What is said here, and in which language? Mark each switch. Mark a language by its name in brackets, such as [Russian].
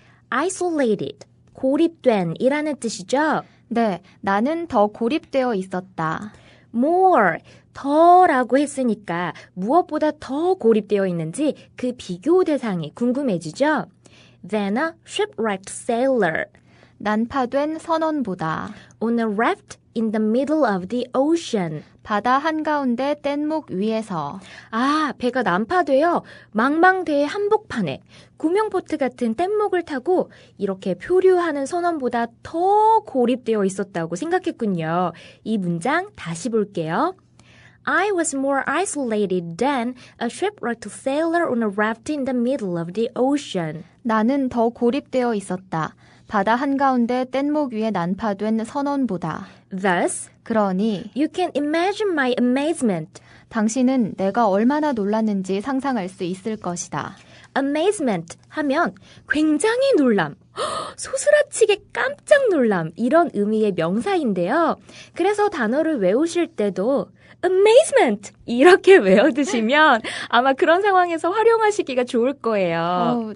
[Korean] isolated, 고립된 이라는 뜻이죠. 네, 나는 더 고립되어 있었다. more, 더라고 했으니까 무엇보다 더 고립되어 있는지 그 비교 대상이 궁금해지죠. [English] Than a shipwrecked sailor [Korean] 난파된 선원보다 [English] on a raft in the middle of the ocean. [Korean] 바다 한가운데 뗏목 위에서 아, 배가 난파되어 망망대해 한복판에 구명보트 같은 뗏목을 타고 이렇게 표류하는 선원보다 더 고립되어 있었다고 생각했군요. 이 문장 다시 볼게요. [English] I was more isolated than a shipwrecked sailor on a raft in the middle of the ocean. [Korean] 나는 더 고립되어 있었다. 바다 한가운데 뗏목 위에 난파된 선원보다. [English] Thus, [Korean] 그러니 [English] you can imagine my amazement. [Korean] 당신은 내가 얼마나 놀랐는지 상상할 수 있을 것이다. amazement 하면 굉장히 놀람, 소스라치게 깜짝 놀람 이런 의미의 명사인데요. 그래서 단어를 외우실 때도 amazement 이렇게 외워두시면 아마 그런 상황에서 활용하시기가 좋을 거예요.